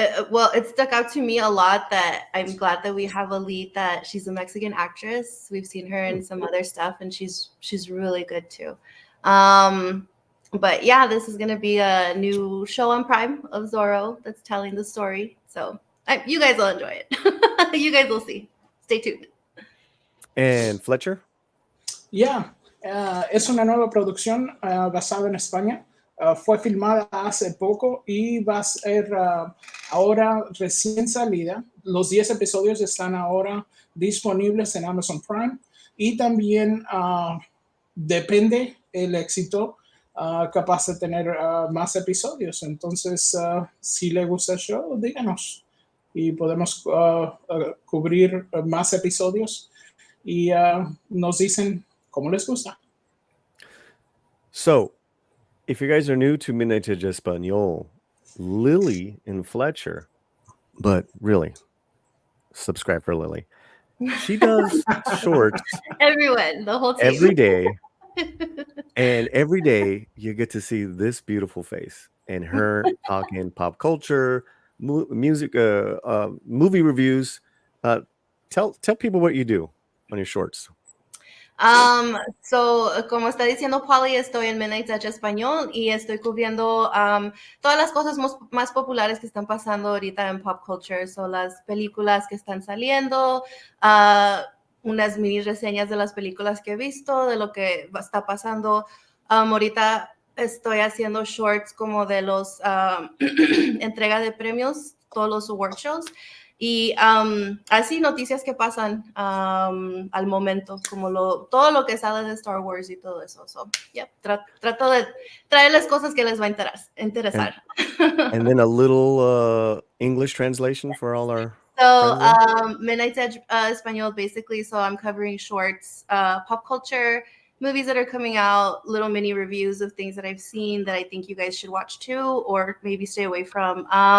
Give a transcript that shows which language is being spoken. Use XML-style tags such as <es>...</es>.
<en>Well, it stuck out to me a lot that I'm glad that we have a lead that she's a Mexican actress. We've seen her in some other stuff, and she's really good too. But yeah, this is gonna be a new show on Prime of Zorro that's telling the story. So you guys will enjoy it. You guys will see. Stay tuned. And Fletcher?</en> <es>Yeah, es una nueva producción basada en España. Fue filmada hace poco y va a ser ahora recién salida. Los 10 episodios están ahora disponibles en Amazon Prime y también depende el éxito capaz de tener más episodios. Entonces, si le gusta el show, díganos y podemos cubrir más episodios y nos dicen cómo les gusta.</es> <en>So, if you guys are new to Midnight Edge Espanol, Lily and Fletcher, but really, subscribe for Lily. She does shorts Everyone, the whole team. every day. And every day you get to see this beautiful face and her talking pop culture, music, movie reviews. Tell people what you do on your shorts.</en> <es>So, como está diciendo Paulie, estoy en Midnight Edge Español y estoy cubriendo todas las cosas más populares que están pasando ahorita en pop culture. Son las películas que están saliendo, unas mini reseñas de las películas que he visto, de lo que está pasando. Ahorita estoy haciendo shorts como de los entrega de premios, todos los award shows. Y así noticias que pasan al momento, como todo lo que sale de Star Wars y todo eso. So, yeah, trato de traerles cosas que les va a interesar.</es> <en>And then a little English translation for all our Midnight Edge Espanol, basically. So I'm covering shorts, pop culture, movies that are coming out, little mini reviews of things that I've seen that I think you guys should watch too, or maybe stay away from.</en>